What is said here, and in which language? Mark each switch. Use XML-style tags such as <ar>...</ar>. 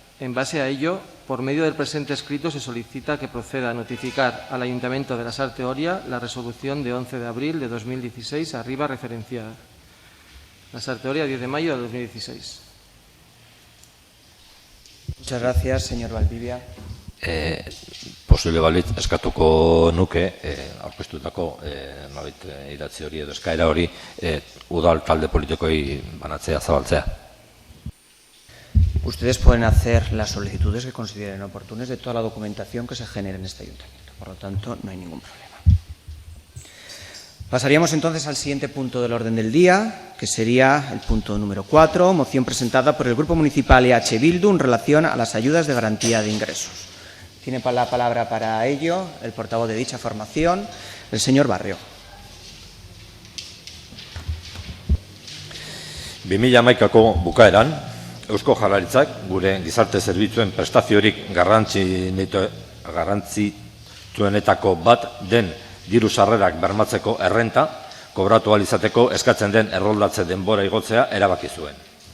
<es>En base a ello, por medio del presente escrito se solicita que proceda a notificar al Ayuntamiento de la Sarteoria la resolución de 11 de abril de 2016 arriba referenciada. La Sarteoria, 10 de mayo de 2016. Muchas gracias, señor Valdivia.</es> <eu>Posible balitz eskatuko nuke, aurkeztutako idatzi hori edo eskaera hori udal talde politikoi banatzea, zabaltzea.</eu> <es>ustedes pueden hacer las solicitudes que consideren oportunas de toda la documentación que se genere en este ayuntamiento. Por lo tanto, no hay ningún problema. Pasaríamos entonces al siguiente punto del orden del día, que sería el punto número 4, moción presentada por el Grupo Municipal EH Bildu en relación a las ayudas de garantía de ingresos. Tiene la palabra para ello el portavoz de dicha formación, el señor Barrio.</es> <eu>2011ko bukaeran, Eusko Jaurlaritzak gure gizarte zerbitzuen prestaziorik garrantzitsuenetako bat den diru sarrerak bermatzeko errenta kobratu ahal izateko eskatzen den erroldatze denbora igotzea erabaki zuen.</eu>